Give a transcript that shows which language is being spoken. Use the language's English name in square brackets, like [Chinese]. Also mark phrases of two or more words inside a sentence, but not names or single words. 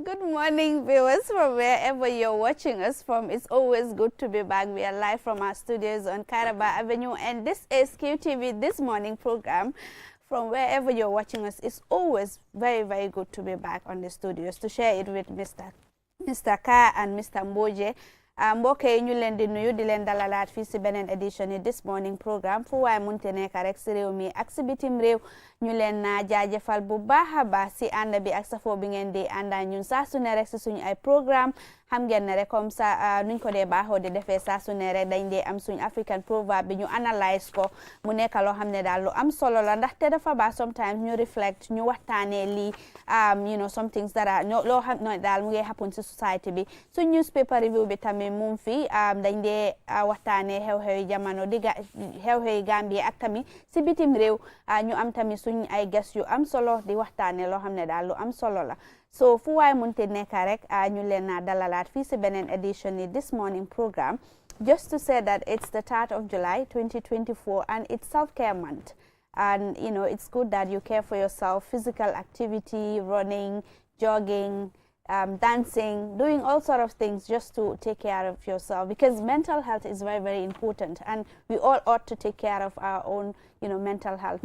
[English] morning, viewers, from wherever you're watching us from. It's always good to be back. We are live from our studios on Caraba Avenue, and this is QTV This Morning program. From wherever you're watching us, it's always very, very good to be back on the studios to share it with Mr. Ka and Mr. [Wolof] Mboje. mbokk yi ñu leen di nuyu di leen dalalaat fii si beneen édition yi This Morning programme fu waaye munte nekk rek si réew mi ak si bitim réew ñu leen naa jaajëfal bu baax a baax si ànd bi ak safoo bi ngeen di ànda ñun saa su ne rek si suñu ay programme xam ngeen ne rek [French] comme ça [Wolof] nuñ ko dee baaxoo di defee saa su ne rek dañ dee am suñu [English] African proverb [Wolof] bi ñu analyse ko mu nekk loo xam ne daal lu am solo la ndaxte dafa baax sometimes ñu reflect ñu waxtaanee lii [English] you know some things that are [Wolof] loo xam ne daal mu ngi happen si society bi suñ newspaper review bi tamit mu fi dañ dee waxtaanee xew-xewi jamono di xew-xewi Gambie ak tamit si bitim réew ñu am tamit suñ ay guest yu am solo di waxtaanee loo xam ne daal lu am solo la so fu waay munte nekk rek ñu leen na dalalaat fii si beneen edition yi [English] This Morning program just to say that it's the 3rd of July 2024 and it's self-care month and you know it's good that you care for yourself, physical activity, running, jogging, dancing, doing all sort of things just to take care of yourself because mental health is very, very important and we all ought to take care of our own, you know, mental health.